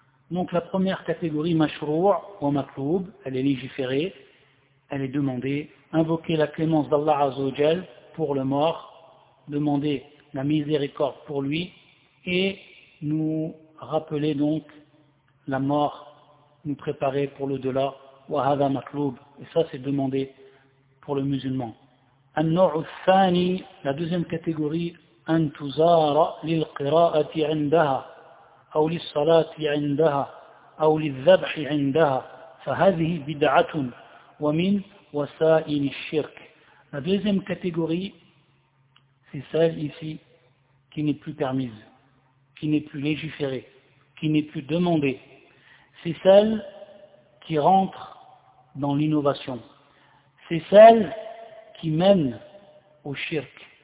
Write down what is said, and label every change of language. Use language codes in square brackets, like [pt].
[fr] Donc la première catégorie, [ar] mashrou' wa makloub, [fr] elle est légiférée, elle est demandée, invoquer la clémence d'Allah Azzawajal pour le mort, demander la miséricorde pour lui et nous rappeler donc la mort, nous préparer pour l'au-delà, [ar] wa hadha makloub, [fr] et ça c'est demandé pour le musulman. [ar] النوع الثاني [fr] لا دوزيام كاتيغوري [ar] ان تزار للقراءه عندها او للصلاه عندها او للذبح عندها فهذه بدعه ومن وسائل الشرك. [fr] لا دوزيام كاتيغوري سي سيل ici qui n'est plus permise, qui n'est plus légiférée, qui n'est plus demandée. C'est celle qui rentre dans l'innovation. C'est celle qui mène au shirk.